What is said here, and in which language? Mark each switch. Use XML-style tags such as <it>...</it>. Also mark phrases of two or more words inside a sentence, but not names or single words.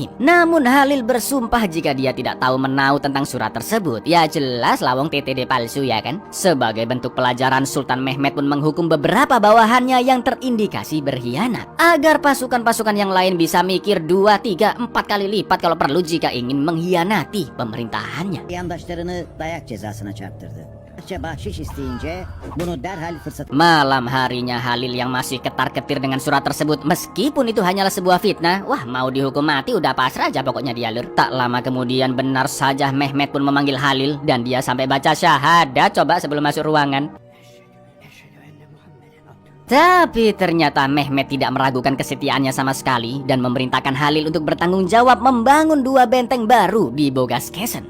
<id>Namun Halil bersumpah jika dia tidak tahu menau tentang surat tersebut. Ya jelas lawang TTD palsu ya kan. Sebagai bentuk pelajaran, Sultan Mehmed pun menghukum beberapa bawahannya yang terindikasi berkhianat, agar pasukan-pasukan yang lain bisa mikir 2, 3, 4 kali lipat kalau perlu jika ingin mengkhianati pemerintahannya.</id> <tr>Yandaşlarını dayak cezasına çarptırdı. Bahşiş isteyince bunu derhal fırsat.</tr> <id>Malam harinya Halil yang masih ketar-ketir dengan surat tersebut, meskipun itu hanyalah sebuah fitnah. Wah, mau dihukum mati udah pasrah aja pokoknya dia Lur. Tak lama kemudian benar saja Mehmed pun memanggil Halil dan dia sampai baca syahadat coba sebelum masuk ruangan. Tapi ternyata Mehmed tidak meragukan kesetiaannya sama sekali dan memerintahkan Halil untuk bertanggung jawab membangun 2 benteng baru di Bogaskesen.</id>